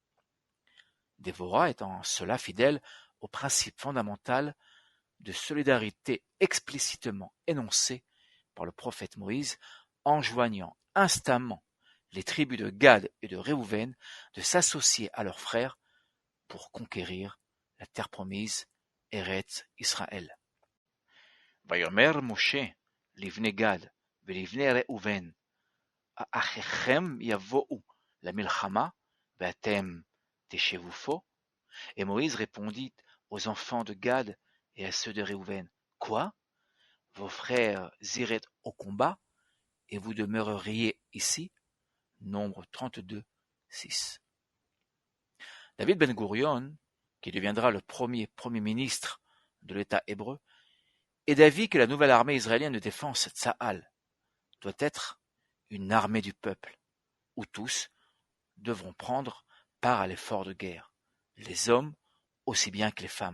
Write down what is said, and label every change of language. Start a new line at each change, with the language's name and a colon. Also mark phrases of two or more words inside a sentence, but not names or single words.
French: Déborah est en cela fidèle au principe fondamental de solidarité explicitement énoncé par le prophète Moïse, enjoignant instamment les tribus de Gad et de Réhouven de s'associer à leurs frères pour conquérir la terre promise, Eretz Israël.
Hebrew: ויאמר משה לבני גד ולבני ראובן, האחיכם יבאו למלחמה ואתם תשבו פה.
French: Et Moïse répondit aux enfants de Gad et à ceux de Réhouven: Quoi? Vos frères iraient au combat et vous demeureriez ici? Nombre 32, 6. David Ben-Gurion, qui deviendra le premier ministre de l'État hébreu, est d'avis que la nouvelle armée israélienne de défense Tsahal doit être une armée du peuple, où tous devront prendre part à l'effort de guerre, les hommes aussi bien que les femmes.